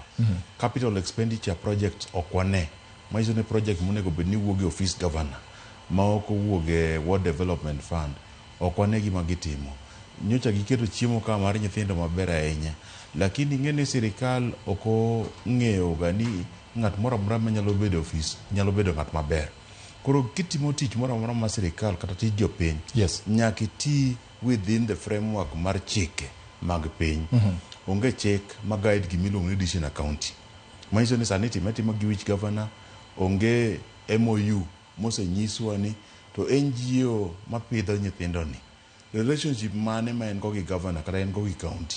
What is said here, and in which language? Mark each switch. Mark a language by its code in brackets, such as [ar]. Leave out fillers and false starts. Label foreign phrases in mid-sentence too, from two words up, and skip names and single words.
[en] Capital expenditure project [luo] ok wane. Maiso ne project monego bed ni wuoge [en] office governor [luo] ma ok wuoge World Development Fund ok wane gima gitimo. Nyocha giketo chiemo ka mar nyithindo maber ahinya. Lakini ng'ene sirikal ok ong'eyo ga ni ng'at moro amora manyalo bedo office nyalo bedo ng'at maber. Koro kitimo tich moro amora mar sirikal kata tij jopiny nyaka iti [en] within the framework [luo] mar chike mag piny. Onge chik ma guide gimiluongo ni [en] district county. [luo] Manyiso ni sani timo gi wich governor. Onge MOU mosenyiswa ni to NGO mapidho nyithindo ni relationship mane ma en go gi governor kata en go gi county.